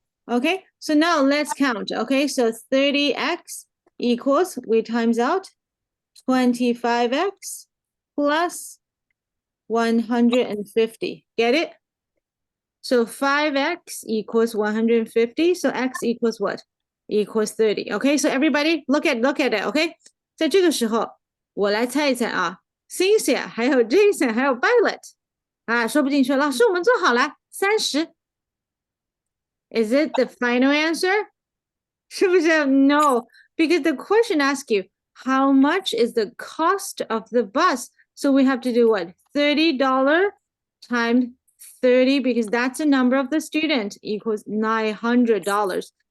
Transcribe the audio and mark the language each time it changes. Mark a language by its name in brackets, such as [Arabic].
[English] Okay, so now let's count. Okay, so 30x equals, we times out 25x plus 150. Get it? So 5x equals 150. So x equals what? Equals 30. Okay, so everybody look at it. [Chinese] Okay, 在这个时候，我来猜一猜啊 ，Cynthia 还有 Jason 还有 Violet 啊，说不进去，老师我们做好了30。 [English] Is it the final answer? [Chinese] 是不是 [English] No, because the question asks you how much is the cost of the bus. So we have to do what? $30 times 30 because that's the number of the student equals $900.